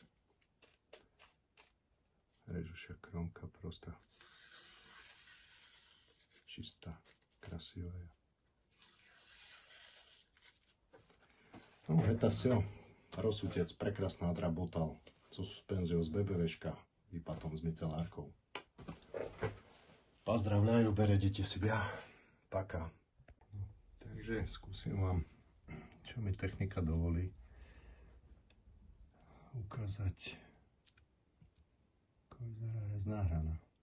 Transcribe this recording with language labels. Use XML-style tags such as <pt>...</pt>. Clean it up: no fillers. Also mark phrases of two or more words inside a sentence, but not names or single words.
<ru>Режущая кромка просто чисто красивая. Ну, это все. Rozsutec прекрасно отработал со суспензией с ББВшка и потом с мицелляркой. Поздравляю, берегите себя. Пока.</ru> <sk>Takže skúsim vám, čo mi technika dovolí, ukázať, ako vyzerá rezná hrana.</sk>